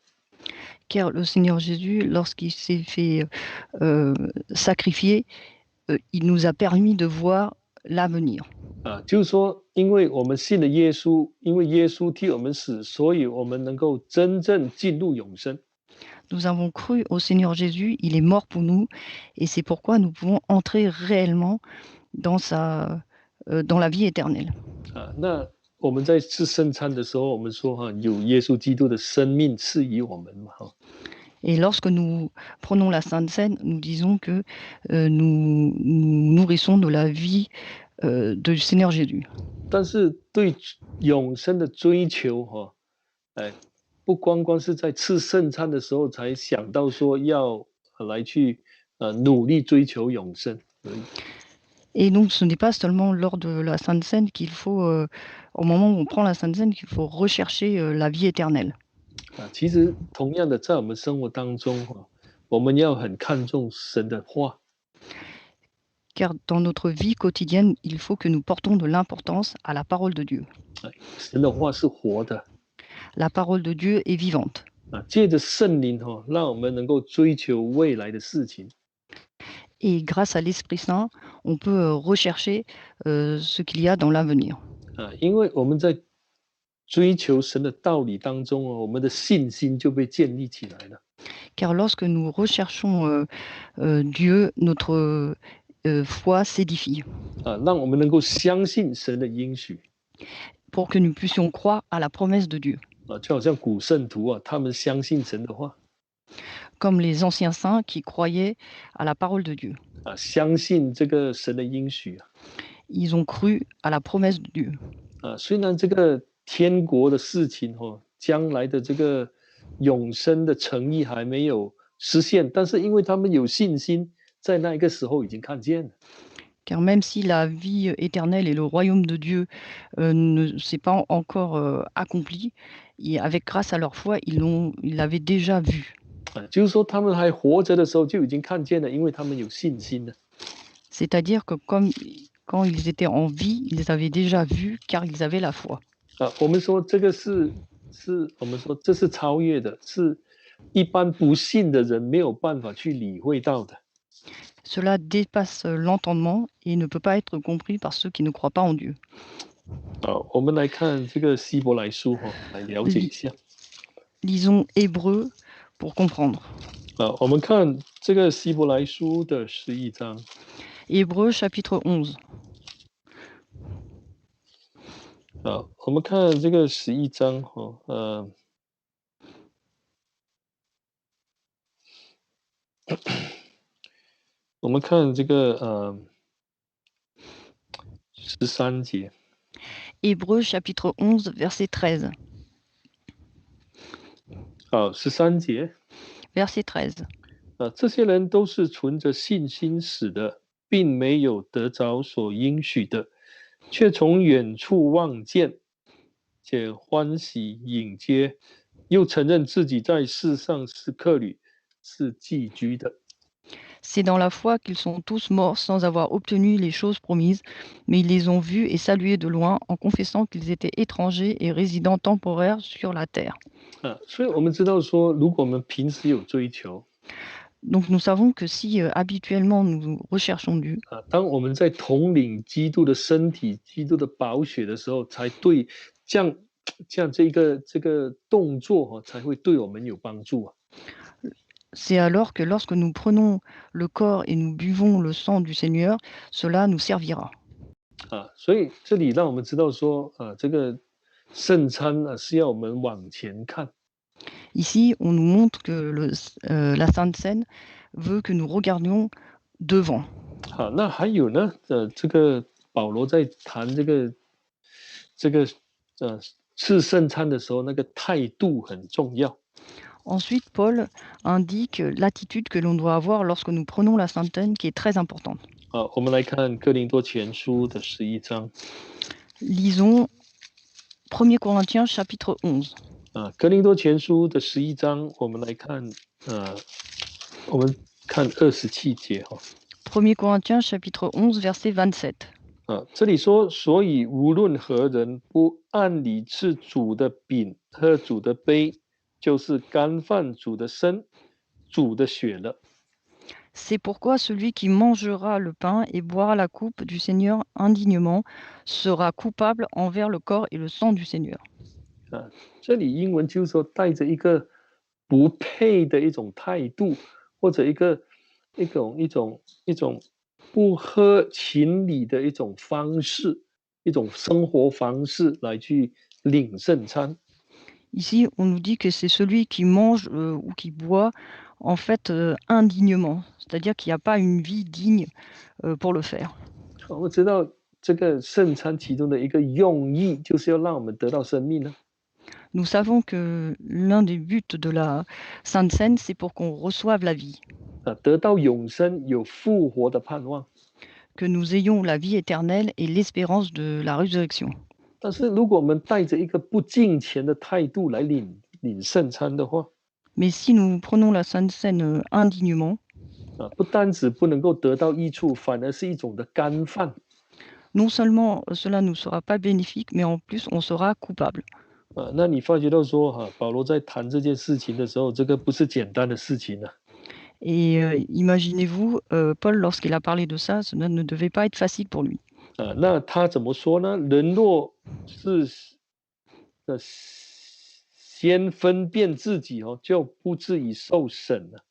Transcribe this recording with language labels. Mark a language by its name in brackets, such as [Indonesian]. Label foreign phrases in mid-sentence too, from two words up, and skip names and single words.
[French] Car le Seigneur Jésus, lorsqu'il s'est fait sacrifier, il nous a permis de voir l'avenir. [Chinese] 就是说，因为我们信了耶稣，因为耶稣替我们死，所以我们能够真正进入永生。 [French] Nous avons cru au Seigneur Jésus, il est mort pour nous, et c'est pourquoi nous pouvons entrer réellement dans la vie éternelle. [Chinese] 那我们在吃圣餐的时候，我们说有耶稣基督的生命赐予我们嘛。 [French] Et lorsque nous prenons la Sainte Seine, nous disons que nous nourrissons de la vie du Seigneur Jésus. [Chinese] 但是对永生的追求不光光是在吃圣餐的时候才想到说要来去努力追求永生而已。 [French] Et donc, ce n'est pas seulement lors de la Sainte Seine qu'il faut, au moment où on prend la Sainte Seine, qu'il faut rechercher la vie éternelle. [Chinese] 其实同样的，在我们生活当中我们要很看重神的话。 [French] Car dans notre vie quotidienne, il faut que nous portons de l'importance à la parole de Dieu. [Chinese] 神的话是活的。 [French] La parole de Dieu est vivante. [Chinese] 借着圣灵让我们能够追求未来的事情。 [French] Et grâce à l'Esprit Saint, on peut rechercher ce qu'il y a dans l'avenir. [Chinese] 因为我们在追求神的道理当中我们的信心就被建立起来了。 [French] Car lorsque nous recherchons Dieu, notre foi s'édifie. [Chinese] 让我们能够相信神的应许。 [French] Pour que nous puissions croire à la promesse de Dieu. [Chinese] 就好像古圣徒他们相信神的话。 [French] Comme les anciens saints qui croyaient à la parole de Dieu. [Chinese] 相信这个神的应许。 [French] Ils ont cru à la promesse de Dieu. [Chinese] 虽然这个天国的事情将来的这个永生的诚意还没有实现，但是因为他们有信心，在那一个时候已经看见了。 [French] Car même si la vie éternelle et le royaume de Dieu ne s'est pas encore accompli, et avec grâce à leur foi, ils l'avaient déjà vu. [Chinese] 就是说他们还活着的时候就已经看见了，因为他们有信心了。 [French] C'est-à-dire que quand ils étaient en vie, ils avaient déjà vu, car ils avaient la foi. [Chinese] 我们说这个是我们说这是超越的，是一般不信的人没有办法去理会到的。 [French] Cela dépasse l'entendement et ne peut pas être compris par ceux qui ne croient pas en Dieu. [Chinese] 我们来看这个希伯来书来了解一下。 [French] Lisons Hébreux pour comprendre. [Chinese] 我们看这个希伯来书的11章。 [French] Hébreux chapitre 11. [Chinese] 我们看这个11章我们看这个13节。 [French] Hébreux chapitre 11 verset 13. [Chinese] 13 节。 [French] Verset 13. [Chinese] 这些人都是存着信心死的，并没有得着所应许的，却从远处望见，且欢喜迎接，又承认自己在世上是客旅，是寄居的。 [French] C'est dans la foi qu'ils sont tous morts sans avoir obtenu les choses promises, mais ils les ont vus et salués de loin en confessant qu'ils étaient étrangers et résidents temporaires sur la terre. [Chinese] 所以我们知道说，如果我们平时有追求 [French] Donc nous savons que si habituellement nous recherchons Dieu, [Chinese] 当我们在统领基督的身体、基督的宝血的时候，才对这样这个动作才会对我们有帮助啊。 [French] c'est alors que lorsque nous prenons le corps et nous buvons le sang du Seigneur, cela nous servira. [Chinese] 所以这里让我们知道说，这个圣餐是要我们往前看。 [French] Ici, on nous montre que la Sainte Seine veut que nous regardions devant. [Chinese] 好，那还有呢，这个保罗在谈这个吃圣餐的时候，那个态度很重要。 [French] Ensuite, Paul indique l'attitude que l'on doit avoir lorsque nous prenons la Sainte Seine, qui est très importante. [Chinese] 我们来看哥林多前书的11章。 [French] Lisons 1 Corinthiens chapitre 11. [Chinese] 哥林多前书的11章，我们来看我们看27节哈。 [French] 1 Corinthiens chapitre 11 verset 27. [Chinese] 这里说，所以无论何人不按理吃主的饼，喝主的杯，就是干犯主的身，主的血了。 [French] C'est pourquoi celui qui mangera le pain et boira la coupe du Seigneur indignement sera coupable envers le corps et le sang du Seigneur. [Chinese] 这里英文就是说带着一个不配的一种态度，或者一种不合情理的一种方式，一种生活方式来去领圣餐。 [French] Ici, on nous dit que c'est celui qui mange ou qui boit en fait indignement, c'est-à-dire qu'il n'y a pas une vie digne pour le faire. [Chinese] 我们知道这个圣餐其中的一个用意，就是要让我们得到生命呢。 [French] Nous savons que l'un des buts de la Sainte Seine, c'est pour qu'on reçoive la vie, [Chinese] 得到永生，有复活的盼望。 [French] que nous ayons la vie éternelle et l'espérance de la résurrection. [Chinese] 但是如果我们带着一个不敬虔的态度来领圣餐的话， [French] Mais si nous prenons la Sainte Seine indignement, [Chinese] 不单止不能够得到益处，反而是一种的干犯。 [French] non seulement cela ne nous sera pas bénéfique, mais en plus on sera coupable. [Chinese] 那你发觉到说，保罗在谈这件事情的时候，这个不是简单的事情啊。 [French] Et imaginez-vous, Paul, lorsqu'il a parlé de ça, cela ne devait pas être facile pour lui. [Chinese] 那他怎么说呢？人若是先分辨自己就不至于受审了。